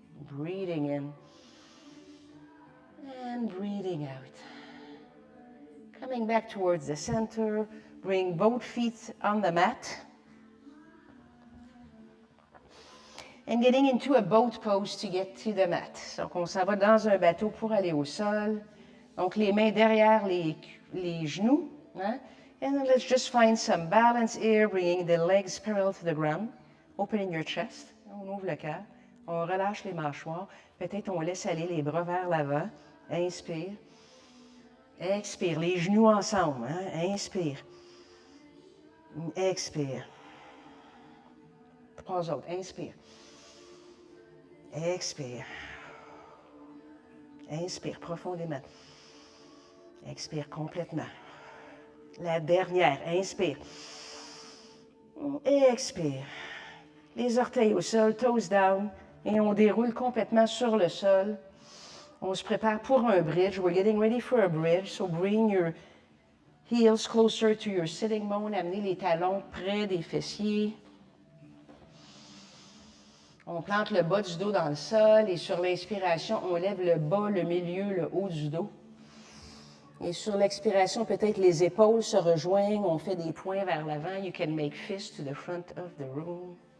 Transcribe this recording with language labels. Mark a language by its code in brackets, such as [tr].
[en] Breathing in. And breathing out. Coming back towards the center, bring both feet on the mat. And getting into a boat pose to get to the mat. [fr] Donc on s'en va dans un bateau pour aller au sol. Donc les mains derrière les genoux. Hein? [en] And then let's just find some balance here, bringing the legs parallel to the ground. Opening your chest. [fr] On ouvre le cœur. On relâche les mâchoires. Peut-être on laisse aller les bras vers l'avant. Inspire. Expire. Les genoux ensemble. Hein? Inspire. Expire. Trois autres. Inspire. Expire. Inspire profondément. Expire complètement. La dernière. Inspire. Expire. Les orteils au sol, [en] toes down. [fr] Et on déroule complètement sur le sol. On se prépare pour un bridge. [en] We're getting ready for a bridge. So bring your heels closer to your sitting bone. [fr] Amenez les talons près des fessiers. On plante le bas du dos dans le sol et sur l'inspiration, on lève le bas, le milieu, le haut du dos. Et sur l'expiration, peut-être les épaules se rejoignent. On fait des points vers l'avant. [en] You can make fists to the front of the room.